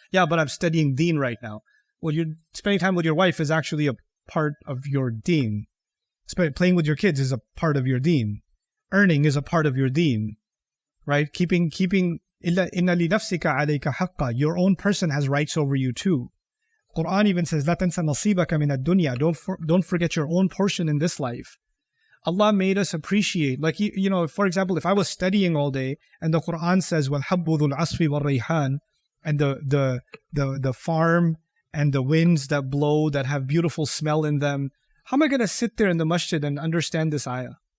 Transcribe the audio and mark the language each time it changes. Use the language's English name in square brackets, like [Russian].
[English] Yeah, but I'm studying deen right now. Well, you're spending time with your wife is actually a part of your deen. Playing with your kids is a part of your deen. Earning is a part of your deen. Right? Keeping [Arabic] inna li nafsika alayka haqqa. [English] Your own person has rights over you too. Quran even says, [Arabic] لا تنسى نصيبك من الدنيا. [English] Don't forget your own portion in this life. Allah made us appreciate, like, you know, for example, if I was studying all day and the Quran says, [Arabic] وَالْحَبُّ ذُو الْعَصْفِ وَالرَّيْحَانِ, [English] and the farm and the winds that blow that have beautiful smell in them, how am I going to sit there in the masjid and understand this ayah?